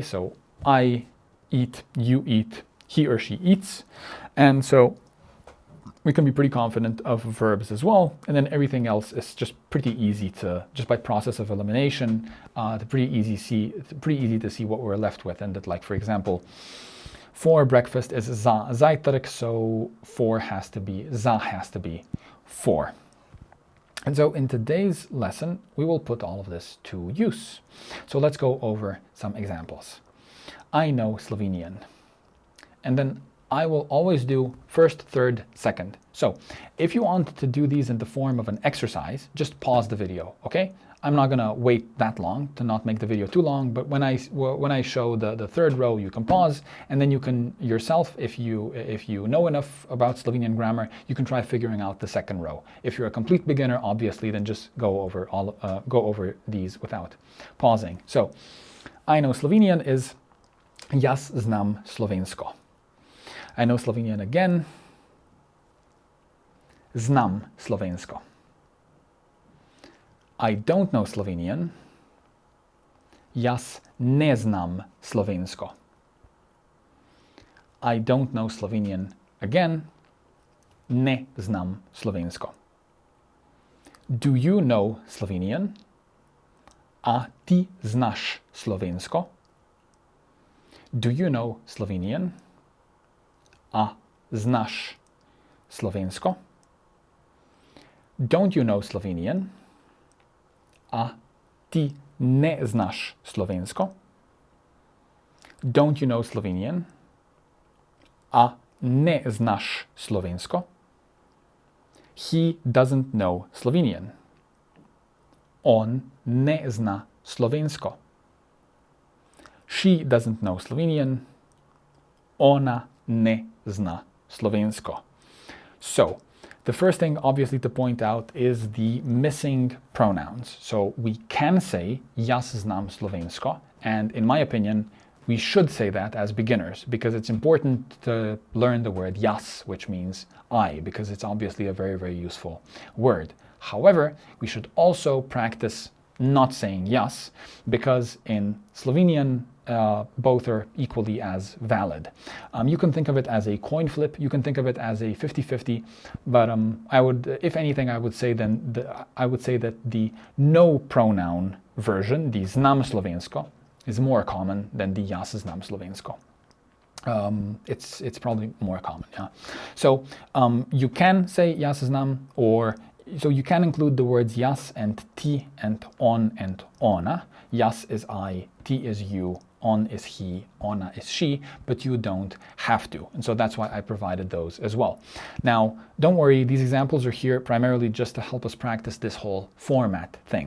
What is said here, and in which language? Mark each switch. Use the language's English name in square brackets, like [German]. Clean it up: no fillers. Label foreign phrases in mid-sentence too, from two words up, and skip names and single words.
[English] So I eat, you eat, he or she eats. And so we can be pretty confident of verbs as well, and then everything else is just pretty easy to, just by process of elimination, pretty easy to see what we're left with. And that, like for example, for breakfast is [Slovenian] za zajtrk, [English] so za has to be for. And so in today's lesson, we will put all of this to use. So let's go over some examples. I know Slovenian, and then I will always do first, third, second. So if you want to do these in the form of an exercise, just pause the video, okay? I'm not gonna wait that long to not make the video too long, but when I show the third row, you can pause, and then you can yourself, if you know enough about Slovenian grammar, you can try figuring out the second row. If you're a complete beginner, obviously, then just go over these without pausing. So I know Slovenian is [Slovenian] jaz znam slovensko. [English] I know Slovenian again. [Slovenian] Znam slovensko. [English] I don't know Slovenian. [Slovenian] Jaz ne znam slovensko. [English] I don't know Slovenian again. [Slovenian] Ne znam slovensko. [English] Do you know Slovenian? [Slovenian] A ti znaš slovensko? [English] Do you know Slovenian? [Slovenian] A znaš slovensko? [English] Don't you know Slovenian? [Slovenian] A ti ne znaš slovensko? [English] Don't you know Slovenian? [Slovenian] A ne znaš slovensko? [English] He doesn't know Slovenian. [Slovenian] On ne zna slovensko. [English] She doesn't know Slovenian. [Slovenian] Ona ne zna slovensko. [English] So the first thing obviously to point out is the missing pronouns. So we can say [Slovenian] jaz znam slovensko, [English] and in my opinion we should say that as beginners because it's important to learn the word jaz, which means I, because it's obviously a very, very useful word. However, we should also practice not saying jaz, because in Slovenian both are equally as valid. You can think of it as a coin flip, you can think of it as a 50-50, but I would, if anything, I would say that the no pronoun version, the [Slovenian] znam slovensko, [English] is more common than the [Slovenian] jaz znam slovensko. [English] It's probably more common, yeah. So you can say [Slovenian] jaz znam, [English] or so you can include the words jaz and ti and on and ona. Jaz is I, ti is you, on is he, ona is she, but you don't have to. And so that's why I provided those as well. Now, don't worry, these examples are here primarily just to help us practice this whole format thing.